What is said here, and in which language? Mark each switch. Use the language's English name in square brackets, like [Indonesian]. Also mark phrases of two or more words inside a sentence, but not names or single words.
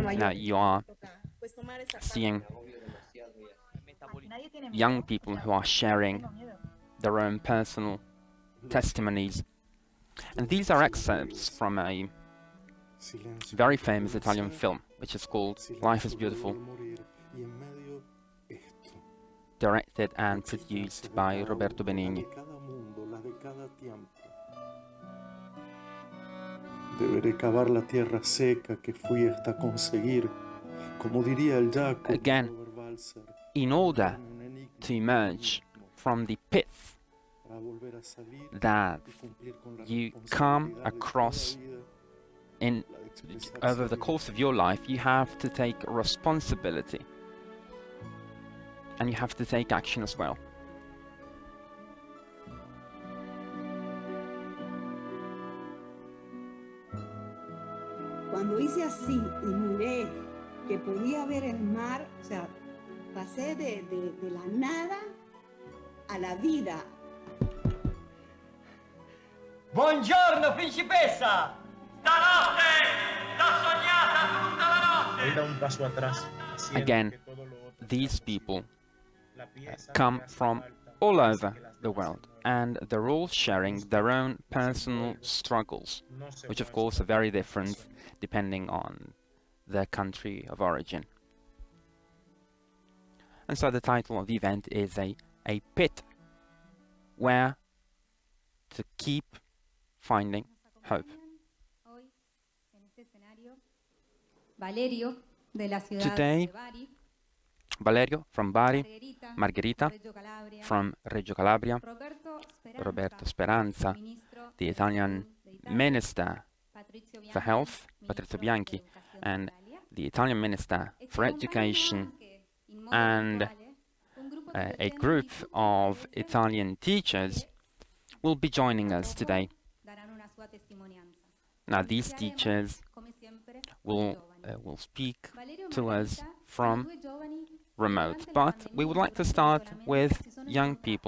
[English] Now you are seeing young people who are sharing their own personal testimonies. And these are excerpts from a very famous Italian film. which is called Life is Beautiful, directed and produced by Roberto Benigni. [Spanish] Deberé cavar la tierra seca que fui hasta conseguir, como diría el Jaco. [English] Again, in order to emerge from the pits that you come across over the course of your life, you have to take responsibility and you have to take action as well. [Spanish] Cuando hice así y miré que podía ver el mar, o sea, pasé de la nada a la vida. [Italian] Buongiorno, principessa! Stanotte t'ho sognata tutta la notte! [Spanish] Él da un paso atrás. [English] Again, these people come from all over the world, and they're all sharing their own personal struggles, which of course are very different depending on their country of origin. And so the title of the event is a pit where to keep finding hope. [Spanish] Valerio de la ciudad [English] Today, [Spanish] de Bari, [English] Valerio from Bari, Margherita from Reggio Calabria, Roberto Speranza, the Italian Minister for Health, Patrizio Bianchi, and the Italian Minister for Education, and a group of Italian teachers will be joining us today. Now, these teachers will speak to us from remote, but we would like to start with young people.